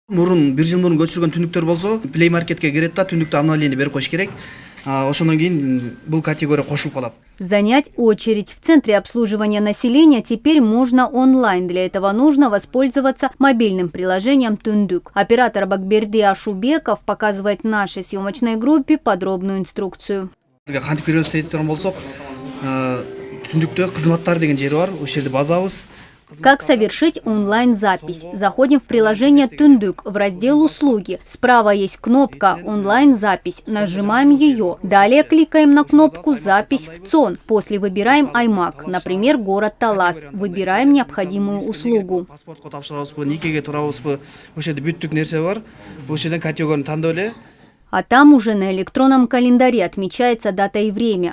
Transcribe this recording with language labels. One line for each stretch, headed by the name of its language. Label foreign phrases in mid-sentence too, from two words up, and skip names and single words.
Kyrgyz: Мурун бир жыл мурун көчүргөн түндүктөр болсо, Play Marketке кирет да түндүктө обновление берип коюш керек. Ошондон кийин бул категория кошулуп калат.
Russian: Занять очередь в центре обслуживания населения теперь можно онлайн. Для этого нужно воспользоваться мобильным приложением «Түндүк». Оператор Бакберди Ашубеков показывает нашей съемочной группе подробную инструкцию.
Kyrgyz: Кантип киребиз дейт болсок, түндүктө кызматтар деген жери бар. Ошол жерде базабыз.
Russian: Как совершить онлайн-запись? Заходим в приложение «Түндүк» в раздел «Услуги». Справа есть кнопка «Онлайн-запись». Нажимаем ее. Далее кликаем на кнопку «Запись в ЦОН». После выбираем аймак, например, город Талас. Выбираем необходимую услугу. А там уже на электронном календаре отмечается дата и время.